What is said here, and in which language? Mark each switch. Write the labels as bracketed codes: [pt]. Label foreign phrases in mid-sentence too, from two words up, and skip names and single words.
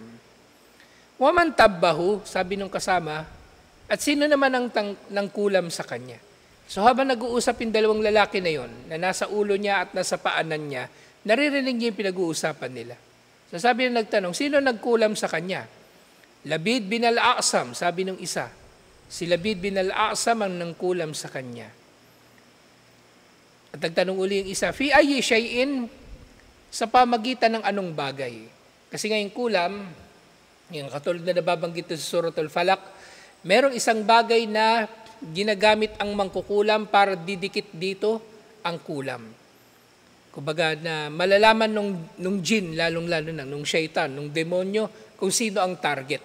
[ar] ومن طبه, [tl] sabi nung kasama, at sino naman ang kulam sa kanya? So habang nag-uusap yung dalawang lalaki na yon, na nasa ulo niya at nasa paanan niya, naririnig niya yung pinag-uusapan nila. So sabi na nagtanong, sino nagkulam sa kanya? Labid bin al-A'sam, sabi nung isa. Si Labid bin al-A'sam ang nangkulam sa kanya. At nagtanong uli yung isa, [ar] في أي شيء, [tl] sa pamagitan ng anong bagay? Kasi ngayong kulam, yung katulad na nababanggit sa Suratul Falaq, merong isang bagay na ginagamit ang mangkukulam para didikit dito ang kulam. Kumbaga na malalaman nung jin, lalong-lalo na, nung shaitan, nung demonyo, kung sino ang target.